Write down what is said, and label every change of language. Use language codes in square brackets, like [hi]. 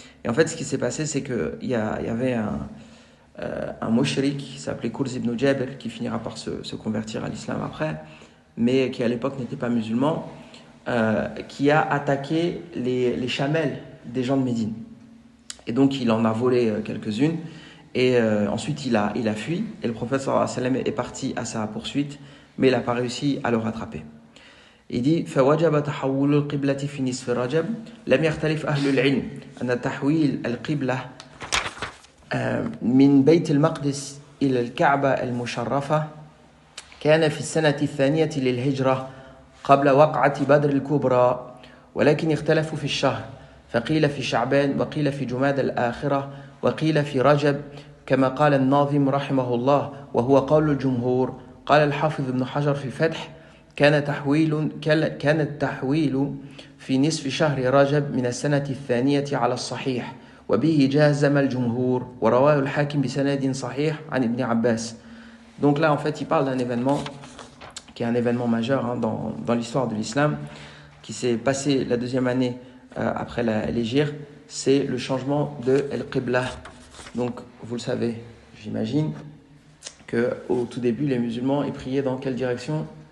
[fr] Et en fait, ce qui s'est passé, c'est qu'il y avait un mushrik qui s'appelait Kurz ibn Jabir, qui finira par se convertir à l'islam après, mais qui à l'époque n'était pas musulman, qui a attaqué les chamelles des gens de Médine. Et donc, il en a volé quelques-unes. Et ensuite, il a fui. Et le prophète sallallahu alayhi wa sallam est parti à sa poursuite, mais il n'a pas réussi à le rattraper. Il dit [ar] فوجب تحول القبلة في نصف رجب لم يختلف أهل العلم أن تحويل القبلة من بيت المقدس إلى الكعبة المشرفة كان في السنة الثانية للهجرة قبل وقعة بدر الكبرى ولكن اختلفوا في الشهر فقيل في شعبان وقيل في جماد الآخرة وقيل في رجب كما قال الناظم رحمه الله وهو قول الجمهور. قال الحافظ ابن حجر في الفتح كان التحويل في نصف شهر رجب من السنة الثانية على الصحيح وبه جازم الجمهور ورواه الحاكم بسند صحيح عن ابن عباس. [fr] Donc là en fait il parle d'un événement qui est un événement majeur dans l'histoire de l'islam qui s'est passé la 2e année après l'hégire, c'est le changement de Al-Qibla. Donc vous le savez, j'imagine qu'au tout début les musulmans ils priaient dans quelle direction?